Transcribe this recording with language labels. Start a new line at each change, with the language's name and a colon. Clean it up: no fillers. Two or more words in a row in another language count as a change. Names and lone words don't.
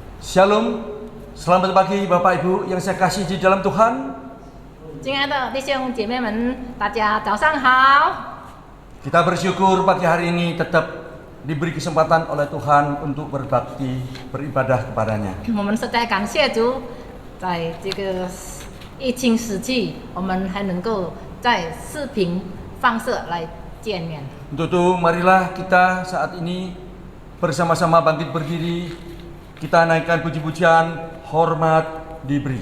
Indonesian: Shalom, selamat pagi Bapak Ibu yang saya kasih di dalam Tuhan.
Chinese: 亲爱的弟兄姐妹们，大家早上好。
Indonesian: Kita bersyukur pagi hari ini tetap diberi kesempatan oleh Tuhan untuk berbakti, beribadah kepadanya.
Chinese: 我们实在感谢主，在这个疫情时期，我们还能够在视频放射来见面。
Indonesian: Untuk itu marilah kita saat ini bersama-sama bangkit berdiri, kita naikkan puji-pujian, hormat diberi.